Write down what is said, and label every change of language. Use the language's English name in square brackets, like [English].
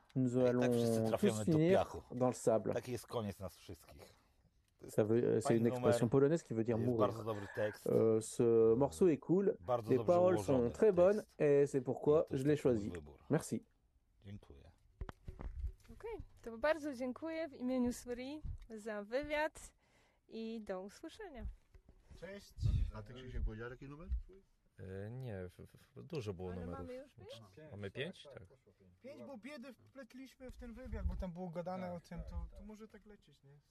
[Polish] I tak wszyscy trafiamy do piachu. Taki jest koniec nas wszystkich. [French] C'est une expression polonaise qui veut dire mourir. Ce morceau est cool, les paroles sont très bonnes et c'est pourquoi je l'ai choisi. Merci. [Polish] Ok, to bardzo dziękuję w imieniu Suri za wywiad i do usłyszenia. Cześć. A ty Krzysiek powiedział jaki numer? Nie, dużo było numerów. Mamy pięć? Tak. Pięć, bo biedy wpletliśmy w ten wywiad, bo tam było gadane o tym, to może tak lecieć, nie?